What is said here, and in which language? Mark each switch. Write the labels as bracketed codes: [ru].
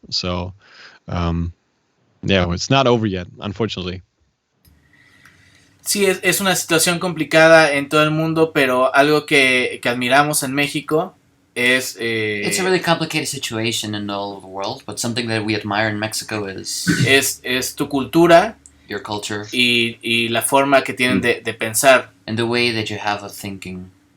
[en] So yeah, it's not over yet, unfortunately. [es] Sí, es una situación complicada en todo el mundo, pero algo que admiramos en México es... [en] It's a really complicated situation in all of the world, but something that we admire in Mexico is... [es] Es tu cultura. [en] Your culture. [es] Y la forma que tienen de pensar. [en] And the way that you have of thinking.